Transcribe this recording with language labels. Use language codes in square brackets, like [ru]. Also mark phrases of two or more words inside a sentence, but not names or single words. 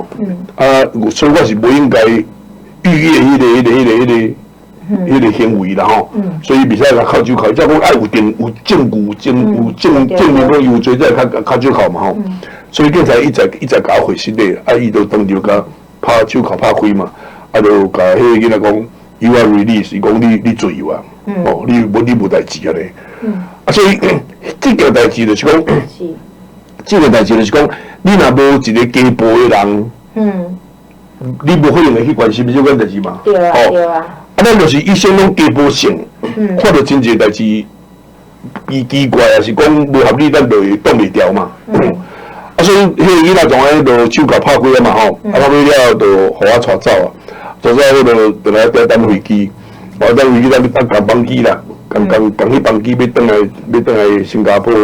[nan] 啊，所以我是不应该逾越迄个行为啦吼。所以袂使甲靠手铐，只讲爱有证据，证明讲有罪才靠手铐嘛吼。所以警察一直甲我回实例，啊，伊就当着甲拍手铐拍开嘛。啊，就甲迄个囡仔讲 ， [en] you are released， [nan] 伊讲你自由啊，哦，你无代志啊咧。啊，所以这件代志就是讲，这个代志就是讲，你若无一个家暴的人，你无可能会去关心这款代志嘛。对啊。啊，咱就是一生拢家暴性，看到真济代志，伊奇怪啊，是讲无合理，咱就会挡袂牢嘛。啊， 所以迄个囡仔从迄落手甲拍开啊嘛吼，啊拍开了就互我带走啊，带走我就来等飞机，等飞机咱赶班机啦，赶去班机要转来新加坡。